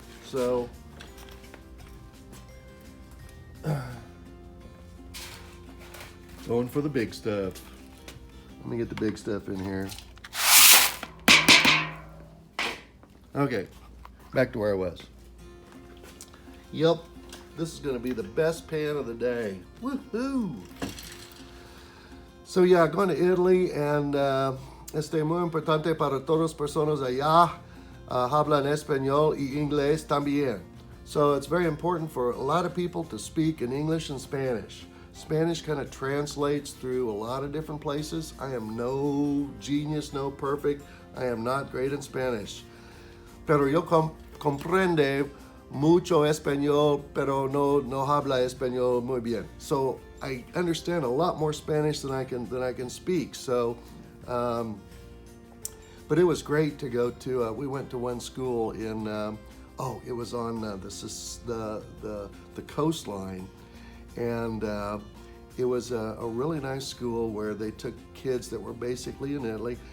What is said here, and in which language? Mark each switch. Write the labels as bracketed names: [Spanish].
[English] So going for the big stuff. Let me get the big stuff in here. Okay, back to where I was. Yep, this is going to be the best pan of the day. Woohoo! So yeah, going to Italy, and [Spanish] muy importante para todas las personas allá hablan español y inglés también. [English] So it's very important for a lot of people to speak in English and Spanish. Spanish kind of translates through a lot of different places. I am no genius, no perfect. I am not great in Spanish. [Spanish] Pero yo comprende mucho español, pero no habla español muy bien. [English] So I understand a lot more Spanish than I can speak. So, but it was great to go to. We went to one school in. It was on the coastline, and it was a really nice school where they took kids that were basically in Italy.